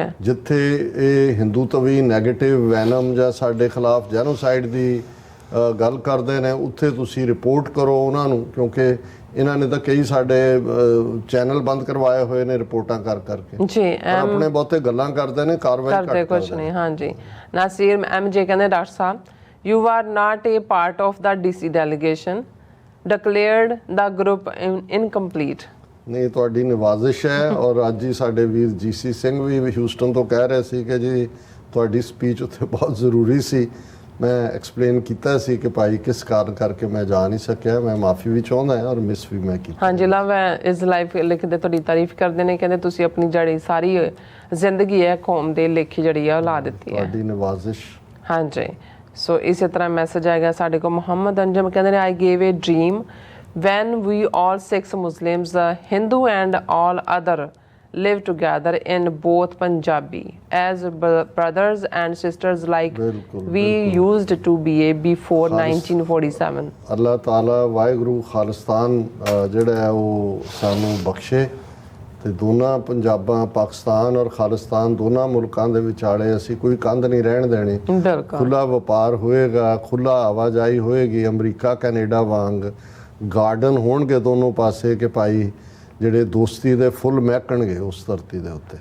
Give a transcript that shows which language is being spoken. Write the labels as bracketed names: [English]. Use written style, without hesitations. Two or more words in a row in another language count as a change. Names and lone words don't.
[Punjabi] ਜਿੱਥੇ ਇਹ ਹਿੰਦੂਤਵੀ ਨੈਗੇਟਿਵ ਵੈਨਮ ਜਾਂ ਸਾਡੇ ਖਿਲਾਫ ਜੈਨੋਸਾਈਡ ਦੀ ਗੱਲ ਕਰਦੇ ਨੇ ਉੱਥੇ ਤੁਸੀਂ ਰਿਪੋਰਟ ਕਰੋ ਉਹਨਾਂ ਨੂੰ, ਕਿਉਂਕਿ ਇਹਨਾਂ ਨੇ ਤਾਂ ਕਈ ਸਾਡੇ ਚੈਨਲ ਬੰਦ ਕਰਵਾਏ ਹੋਏ ਨੇ ਰਿਪੋਰਟਾਂ ਕਰ ਕਰਕੇ ਜੀ। ਆਪਣੇ ਬਹੁਤੇ ਗੱਲਾਂ ਕਰਦੇ ਨੇ, ਕਾਰਵਾਈ ਕਰਦੇ ਕੁਝ ਨਹੀਂ। ਹਾਂਜੀ, ਨਾਸਿਰ MJ ਕਹਿੰਦੇ ਡਾਕਟਰ ਸਾਹਿਬ [English] you are not a part of the DC delegation, declared the group incomplete। [Punjabi] ਨਹੀਂ ਤੁਹਾਡੀ ਨਿਵਾਜ਼ਿਸ਼ ਹੈ ਔਰ ਅੱਜ ਹੀ ਸਾਡੇ ਵੀਰ GC ਸਿੰਘ ਵੀ ਹਿਊਸਟਨ ਤੋਂ ਕਹਿ ਰਹੇ ਸੀ ਕਿ ਜੀ ਤੁਹਾਡੀ ਸਪੀਚ ਉੱਥੇ ਬਹੁਤ ਜ਼ਰੂਰੀ ਸੀ। ਮੈਂ ਐਕਸਪਲੇਨ ਕੀਤਾ ਸੀ ਕਿ ਭਾਈ ਕਿਸ ਕਾਰਨ ਕਰਕੇ ਮੈਂ ਜਾ ਨਹੀਂ ਸਕਿਆ, ਮੈਂ ਮਾਫੀ ਵੀ ਚਾਹੁੰਦਾ ਔਰ ਮਿਸ ਵੀ ਮੈਂ ਕੀਤੀ। ਹਾਂਜੀ, ਲਵ ਇਸ ਲਾਈਫ ਲਿਖਦੇ ਤੁਹਾਡੀ ਤਾਰੀਫ ਕਰਦੇ ਨੇ, ਕਹਿੰਦੇ ਤੁਸੀਂ ਆਪਣੀ ਜਿਹੜੀ ਸਾਰੀ ਜ਼ਿੰਦਗੀ ਹੈ ਕੌਮ ਦੇ ਲੇਖੀ ਜਿਹੜੀ ਆ ਲਾ ਦਿੱਤੀ ਹੈ। ਤੁਹਾਡੀ ਨਿਵਾਜ਼ਿਸ਼। ਹਾਂਜੀ, ਸੋ ਇਸੇ ਤਰ੍ਹਾਂ ਮੈਸੇਜ ਆਏਗਾ ਸਾਡੇ ਕੋਲ। ਮੁਹੰਮਦ ਅੰਜਮ ਕਹਿੰਦੇ ਨੇ [English] I gave a dream when we all Sikhs, Muslims, Hindu and all other live together in both Punjabi as brothers and sisters like we used to be before 1947। [Punjabi] ਅੱਲਾਹ ਤਾਲਾ ਵਾਹਿਗੁਰੂ ਖਾਲਿਸਤਾਨ ਜਿਹੜਾ ਹੈ ਉਹ ਸਾਨੂੰ ਬਖਸ਼ੇ ਤੇ ਦੋਨਾਂ ਪੰਜਾਬਾਂ ਪਾਕਿਸਤਾਨ ਔਰ ਖਾਲਿਸਤਾਨ ਦੋਨਾਂ ਮੁਲਕਾਂ ਦੇ ਵਿਚਾਲੇ ਅਸੀਂ ਕੋਈ ਕੰਧ ਨਹੀਂ ਰਹਿਣ ਦੇਣੀ। ਖੁੱਲਾ ਵਪਾਰ ਹੋਏਗਾ, ਖੁੱਲਾ ਆਵਾਜਾਈ ਹੋਏਗੀ, ਅਮਰੀਕਾ ਕੈਨੇਡਾ ਵਾਂਗ ਗਾਰਡਨ ਹੋਣਗੇ ਦੋਨੋਂ ਪਾਸੇ ਕਿ ਭਾਈ ਜਿਹੜੇ ਦੋਸਤੀ ਦੇ ਫੁੱਲ ਮਹਿਕਣਗੇ ਉਸ ਧਰਤੀ ਦੇ ਉੱਤੇ।